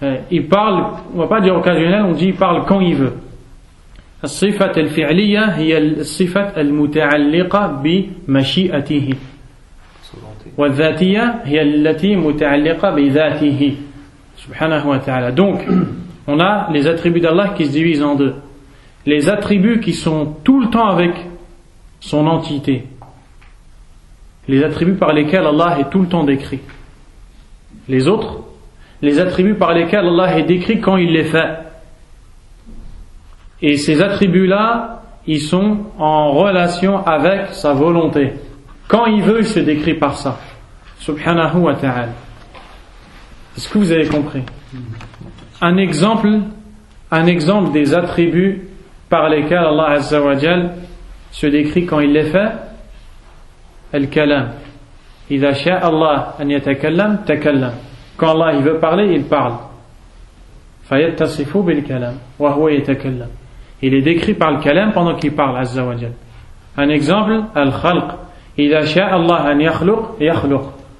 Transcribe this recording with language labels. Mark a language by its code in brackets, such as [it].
[fr] Il parle, on va pas dire occasionnel, on dit il parle quand il veut. [ar] الصفة الفعلية هي الصفة المتعلقة بمشيئته. والذاتية هي التي متعلقة بذاته. Subhanahu wa ta'ala. [fr] Donc, on a les attributs d'Allah qui se divisent en deux. Les attributs qui sont tout le temps avec son entité. Les attributs par lesquels Allah est tout le temps décrit. Les autres, les attributs par lesquels Allah est décrit quand il les fait. Et ces attributs-là, ils sont en relation avec sa volonté. Quand il veut, il se décrit par ça. [ar] Subhanahu wa ta'ala. [fr] Est-ce que vous avez compris? Un exemple des attributs par lesquels Allah azza wa jal se décrit quand il les fait. [ar] Al-kalam. إذا شاء الله أن يتكلم تكلم. [fr] Quand Allah il veut parler, il parle. [ar] فيتصف بالكلام وهو يتكلم. [fr] Il est décrit par le kalam pendant qu'il parle, azza wa jal. Un exemple, al-khalq. [ar] إذا شاء الله أن يخلق يخلق.